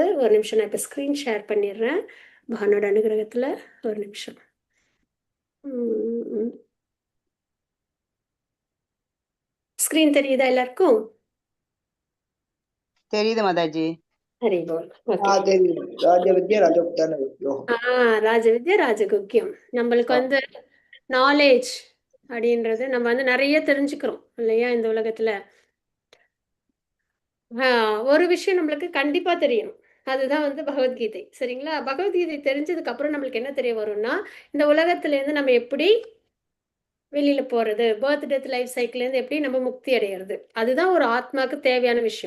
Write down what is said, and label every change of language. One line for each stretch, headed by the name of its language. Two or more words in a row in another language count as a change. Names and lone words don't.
Tamil: ஒரு நிமிஷம், நான் இப்போ
English: screen share
Tamil: பண்ணிடுறேன். பகவானோட அனுகிரகத்துல ஒரு நிமிஷம். ஸ்க்ரீன் தெரியுதா எல்லாருக்கும்? தெரியுது மாதா जी।
Bangla: হরি বোল. ஓகே.
Sanskrit: राजविद्या राजोक्तान विद्योः राजविद्या राजगुक्कियम्.
Tamil: நம்மளுக்கு வந்து நாலேஜ் அப்படின்றது நம்ம வந்து நிறைய தெரிஞ்சுக்கிறோம் இல்லையா இந்த உலகத்துல. ஒரு விஷயம் நம்மளுக்கு கண்டிப்பா தெரியணும், அதுதான் வந்து பகவத்கீதை. சரிங்களா? பகவத்கீதை தெரிஞ்சதுக்கு அப்புறம் நம்மளுக்கு என்ன தெரிய வரும்னா, இந்த உலகத்துல இருந்து நம்ம எப்படி வெளியில போறது,
English: birth death life cycleல
Tamil: இருந்து எப்படி நம்ம முக்தி அடையிறது, அதுதான் ஒரு ஆத்மாக்கு தேவையான விஷயம்.